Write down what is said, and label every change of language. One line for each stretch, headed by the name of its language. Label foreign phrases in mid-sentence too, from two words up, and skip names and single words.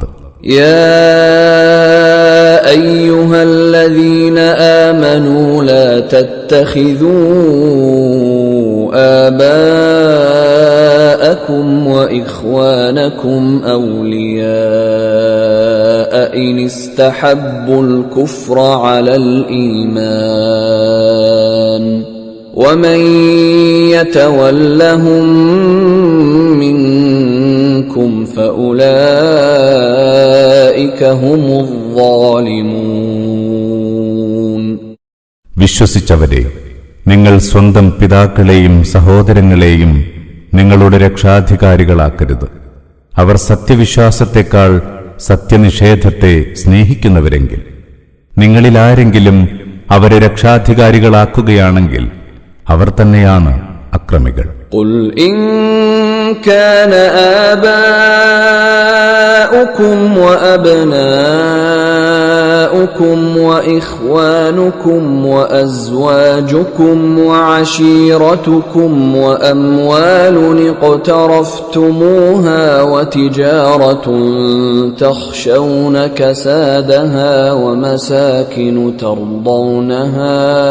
Arabic: يا أيها الذين آمنوا لا تتخذوا آباءكم وإخوانكم أولياء إن استحبوا الكفر على ഈമാൻ ومن يتولهم منكم فأولئك هم الظالمون.
Malayalam: വിശ്വസിച്ചവരെ, നിങ്ങൾ സ്വന്തം പിതാക്കളെയും സഹോദരങ്ങളെയും നിങ്ങളുടെ രക്ഷാധികാരികളാക്കരുത്. അവർ സത്യവിശ്വാസത്തെക്കാൾ സത്യനിഷേധത്തെ സ്നേഹിക്കുന്നവരെങ്കിൽ നിങ്ങളിലാരെങ്കിലും അവരെ രക്ഷാധികാരികളാക്കുകയാണെങ്കിൽ അവർ തന്നെയാണ് അക്രമികൾ.
Arabic: قل إن كان آباؤكم وأبناؤكم وإخوانكم وأزواجكم وعشيرتكم وأموال اقترفتموها وتجارة تخشون كسادها ومساكن ترضونها